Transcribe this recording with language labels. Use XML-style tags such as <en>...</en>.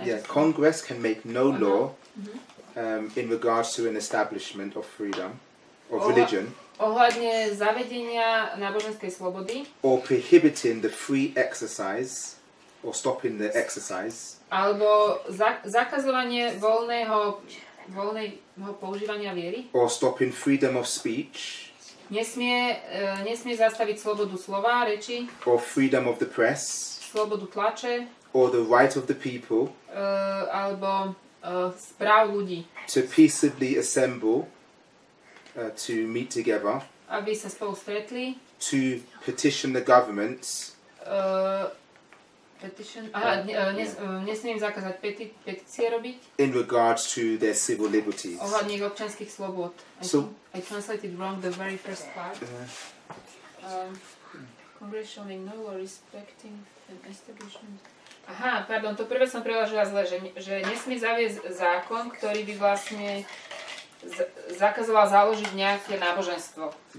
<en>Yeah, Congress can make no law in regards to an establishment of freedom, of religion,</en> <sk>ohľadne zavedenia náboženskej slobody</sk> <en>or prohibiting the free exercise, or stopping the exercise,</en> <sk>alebo zakazovanie voľného používania viery.</sk> <en>or stopping freedom of speech,</en> <sk>Nesmie zastaviť slobodu slova, reči,</sk> <en>or freedom of the press,</en> <sk>slobodu tlače,</sk> <en>or the right of the people</en> <sk>alebo správ ľudí,</sk> <en>to peaceably assemble, to meet together,</en> <sk>aby sa spolu stretli,</sk> <en>to petition the government, Petition.</en> <sk>Aha, nesmiem zakázať petície robiť.</sk> <en>In regards to their civil liberties.</en> <sk>Ohľadne ich občianskych slobôd.</sk> <en>I translated wrong the very first part. Congressional no law respecting an establishment.</en> <sk>Aha, pardon, to prvé som preložila zle, že nesmie zaviesť zákon, ktorý by vlastne zakazoval založiť nejaké náboženstvo.</sk>